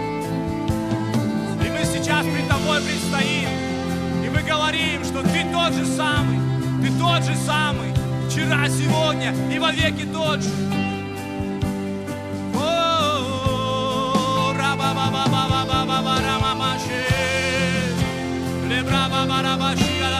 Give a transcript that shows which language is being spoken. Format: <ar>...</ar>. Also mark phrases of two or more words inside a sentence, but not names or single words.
<ru>И мы сейчас пред Тобой предстоим, и мы говорим, что Ты тот же самый, вчера, сегодня и во веки тот же. Раба-ба-ба-ба-ба-ба-ба-рамамаши, лебра-ба-ба-ра-баши.</ru>